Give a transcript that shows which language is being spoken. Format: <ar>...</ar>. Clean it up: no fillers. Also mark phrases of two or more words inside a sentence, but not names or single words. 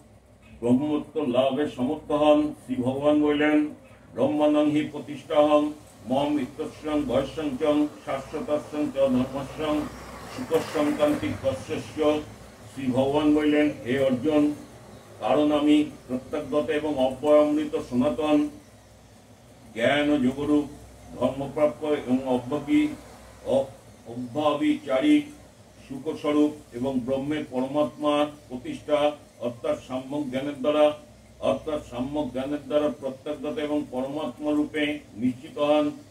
<bn>ব্রহ্মত্ব লাভে সমর্থ হন। শ্রী ভগবান বললেন,</bn> <sa>ব্রহ্মাণং হি প্রতিষ্ঠাহং মম ইত্যস্যং ভয়স্যং চ শাশ্বতস্যং চ ধর্মস্যং সুখস্যং কান্তিক কস্যস্য।</sa> <bn>শ্রী ভগবান বললেন, হে অর্জুন, কারণ আমি প্রত্যক্ষগত এবং অব্যয়মৃত সনাতন জ্ঞান ও যোগরূপ ধর্মপ্রাপ্য এবং অব্যভিচারী সুখস্বরূপ এবং ব্রহ্মের পরমাত্মার প্রতিষ্ঠা অর্থাৎ সাম্যক জ্ঞানের দ্বারা প্রত্যক্ষগত এবং পরমাত্মা রূপে নিশ্চিত হন।</bn>